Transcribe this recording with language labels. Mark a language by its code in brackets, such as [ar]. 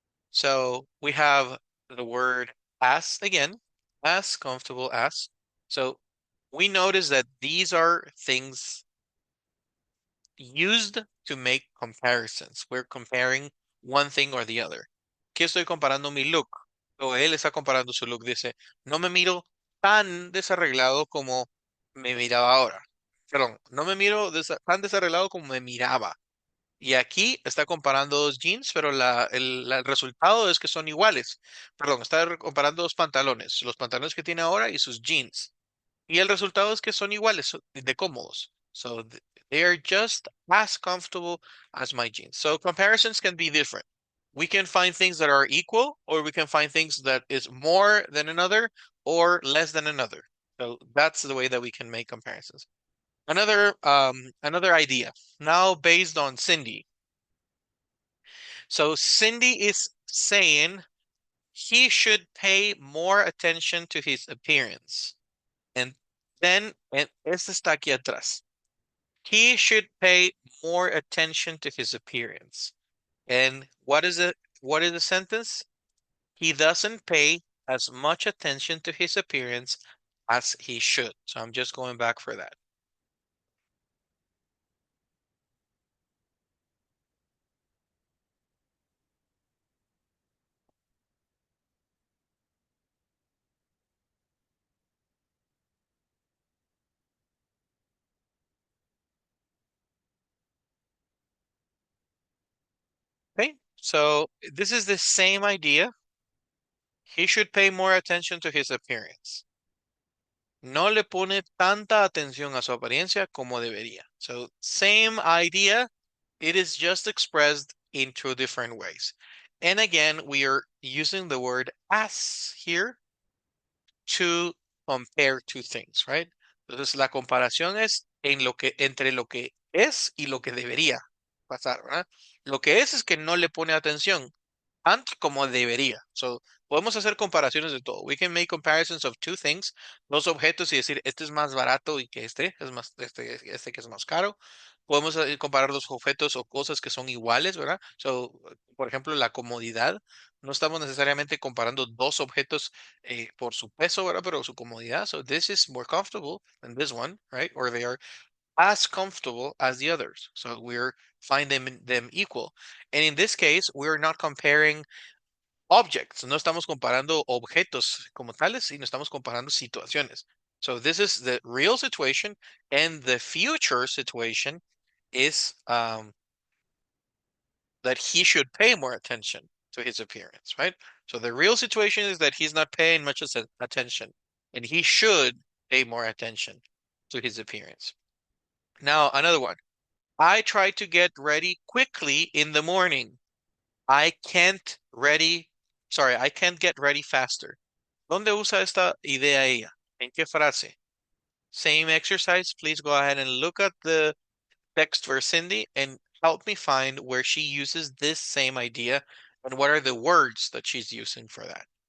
[en] So we have the word as again, as comfortable as. So we notice that these are things used to make comparisons. We're comparing one thing or the other. [es] ¿Qué estoy comparando mi look? O él está comparando su look. Dice, no me miro tan desarreglado como me miraba ahora. Perdón, no me miro tan desarreglado como me miraba. Y aquí está comparando dos jeans, pero el resultado es que son iguales. Perdón, está comparando dos pantalones, los pantalones que tiene ahora y sus jeans. Y el resultado es que son iguales de cómodos. [en] So they are just as comfortable as my jeans. So comparisons can be different. We can find things that are equal, or we can find things that is more than another or less than another. So that's the way that we can make comparisons. Another idea now based on Cindy. So Cindy is saying he should pay more attention to his appearance. And then, [es] este está aquí atrás. [en] He should pay more attention to his appearance. And what is the sentence? He doesn't pay as much attention to his appearance as he should. So I'm just going back for that. So this is the same idea. He should pay more attention to his appearance. [es] No le pone tanta atención a su apariencia como debería. [en] So same idea. It is just expressed in two different ways. And again, we are using the word as here to compare two things, right? [es] Entonces la comparación es entre lo que es y lo que debería pasar, ¿verdad? Lo que es que no le pone atención tanto como debería. So, podemos hacer comparaciones de todo. [en] We can make comparisons of two things, [es] dos objetos y decir, este es más barato y que este es más, este que es más caro. Podemos comparar dos objetos o cosas que son iguales, ¿verdad? So, por ejemplo, la comodidad. No estamos necesariamente comparando dos objetos por su peso, ¿verdad? Pero su comodidad. [en] So, this is more comfortable than this one, right? Or they are as comfortable as the others. So we're finding them equal. And in this case, we're not comparing objects. [es] No estamos comparando objetos como tales, sino estamos comparando situaciones. [en] So this is the real situation, and the future situation is that he should pay more attention to his appearance, right? So the real situation is that he's not paying much attention, and he should pay more attention to his appearance. Now, another one. I try to get ready quickly in the morning. I can't get ready faster. [es] ¿Dónde usa esta idea ella? ¿En qué frase? [en] Same exercise. Please go ahead and look at the text for Cindy and help me find where she uses this same idea and what are the words that she's using for that.